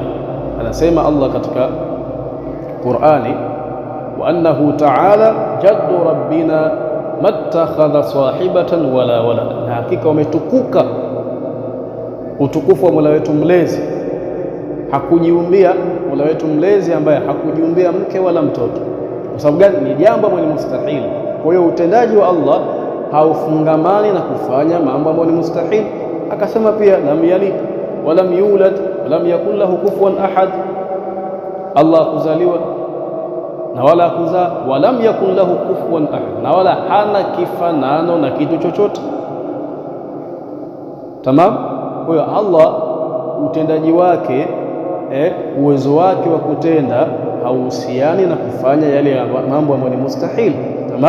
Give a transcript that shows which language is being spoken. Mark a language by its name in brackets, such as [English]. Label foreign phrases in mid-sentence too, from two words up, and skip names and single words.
[Swahili] Anasema Allah katika Qur'ani, [Arabic] وأنه تعالى جد ربنا ما اتخذ صاحبة ولا ولدا, [Swahili] na hakika umetukuka utukufu wa Mola wetu mlezi, hakujiumbia Mola wetu mlezi ambaye hakujiumbia mke wala mtoto. Kwa sababu gani? Ni jambo ambalo ni mustahil. Kwa hiyo utendaji wa Allah haufungamani na kufanya mambo ambayo ni mustahil. Akasema pia [Arabic] لم يلد ولم يولد ولم يكن له كفوا أحد, [Swahili] Allah kuzaliwa na wala kuzaa, [Arabic] ولم يكن له كفوا أحد, [Swahili] na wala hana kifanano na kitu chochote. Tamam. Kwa hiyo Allah utendaji wake uwezo wake wa kutenda hauhusiani na kufanya yale mambo ambayo ni mustahil.